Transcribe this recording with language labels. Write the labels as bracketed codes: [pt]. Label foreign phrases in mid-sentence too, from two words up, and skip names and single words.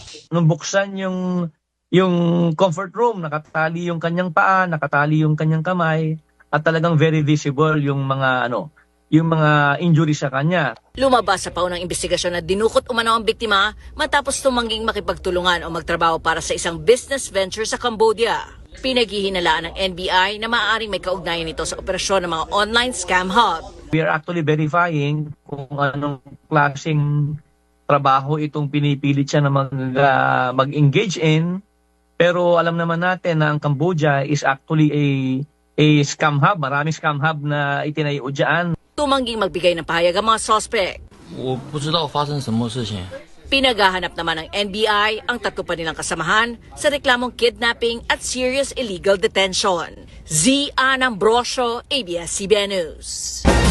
[tl] Nung buksan yung [en] comfort room, [tl] nakatali yung kanyang paa, nakatali yung kanyang kamay, at talagang [en] very visible [tl] yung mga injury sa kanya. Lumabas sa paunang investigasyon na dinukot umano ang biktima matapos tumangging makipagtulungan o magtrabaho para sa isang [en] business venture [tl] sa Cambodia. Pinaghihinalaan ng NBI na maaaring may kaugnayan nito sa operasyon ng mga [en] online scam hub. We are actually verifying [tl] kung anong klaseng trabaho itong pinipilit siya na mag-engage in. Pero alam naman natin na ang Cambodia [en] is actually a scam hub. [tl] Maraming [en] scam hub [tl] na itinayo dyan. Tumangging magbigay ng pahayag ang mga suspect. [zh] 我不知道发生什么事情。 [tl] Pinaghahanap naman ng NBI ang 3 pa nilang kasamahan sa reklamong kidnapping at [en] serious illegal detention. [tl] Z. Ann Ambrosio, ABS-CBN News.